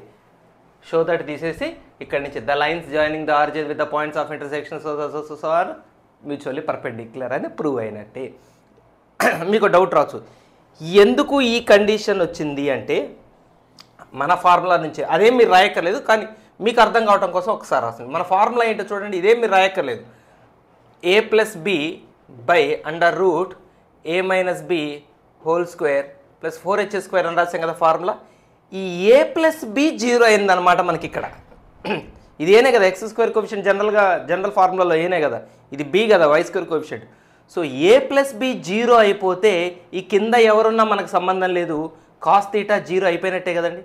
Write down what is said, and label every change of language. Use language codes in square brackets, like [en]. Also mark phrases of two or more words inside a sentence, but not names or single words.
[en] show that [te] తీసేసి ఇక్కడ నుంచి [en] the lines joining the origin with the points of intersection so are mutually perpendicular [te] అని ప్రూవ్ అయినట్టే. మీకు డౌట్ రావచ్చు, ఎందుకు ఈ కండిషన్ వచ్చింది అంటే మన ఫార్ములా నుంచి, అదేం మీరు రాయక్కర్లేదు కానీ మీకు అర్థం కావడం కోసం ఒకసారి రాస్తుంది. మన ఫార్ములా ఏంటో చూడండి, ఇదేం మీరు రాయక్కర్లేదు. a + b √a - b ² + 4h² అని రాసాం కదా ఫార్ములా. ఈ a + b 0 అయిందనమాట మనకి ఇక్కడ. ఇది ఏనే కదా x² కోఎఫిషియంట్, జనరల్ ఫార్ములాలో ఏనే కదా, ఇది b కదా y² కోఎఫిషియంట్. సో a + b 0 అయిపోతే ఈ కింద ఎవరున్నా మనకు సంబంధం లేదు, cos θ 0 అయిపోయినట్టే కదండి.